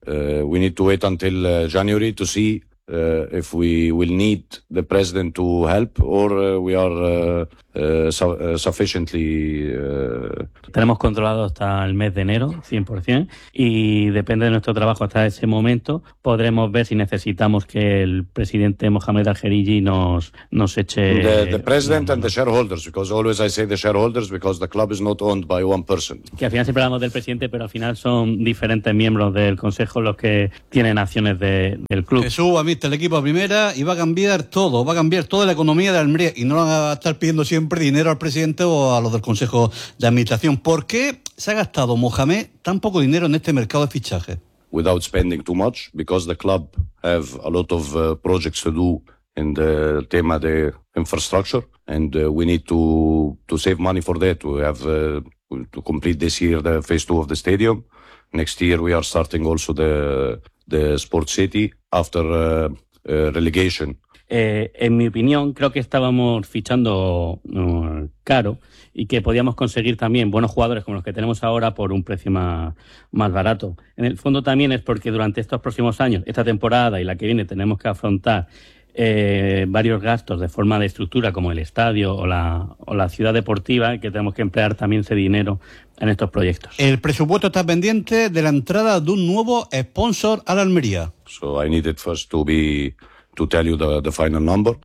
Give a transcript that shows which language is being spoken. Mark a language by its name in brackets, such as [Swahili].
[English] We need to wait until January to see if we will need the president to help or we are sufficiently... [Spanish] Tenemos controlado hasta el mes de enero, 100%, y depende de nuestro trabajo hasta ese momento, podremos ver si necesitamos que el presidente Mohamed Al-Khariji nos eche... [English] The president and the shareholders, because always I say the shareholders, because the club is not owned by one person. [Spanish] Que al final siempre hablamos del presidente, pero al final son diferentes miembros del consejo los que tienen acciones del club. Que suba, mister, el equipo a primera y va a cambiar toda la economía de Almería y no lo van a estar pidiendo siempre dinero al presidente o a los del consejo de administración. ¿Por qué se ha gastado Mohamed tan poco dinero en este mercado de fichaje? [English] Without spending too much, because the club have a lot of projects to do in the [Spanish] tema de [English] infrastructure, and we need to save money for that. We have to complete this year the phase 2 of the stadium. Next year we are starting also the Sport City after relegation. [Spanish] En mi opinión, creo que estábamos fichando caro y que podíamos conseguir también buenos jugadores como los que tenemos ahora por un precio más barato. En el fondo también es porque durante estos próximos años, esta temporada y la que viene, tenemos que afrontar varios gastos de forma de estructura como el estadio o la ciudad deportiva, que tenemos que emplear también ese dinero en estos proyectos. El presupuesto está pendiente de la entrada de un nuevo sponsor a la Almería. [English] So I needed first to tell you the final number.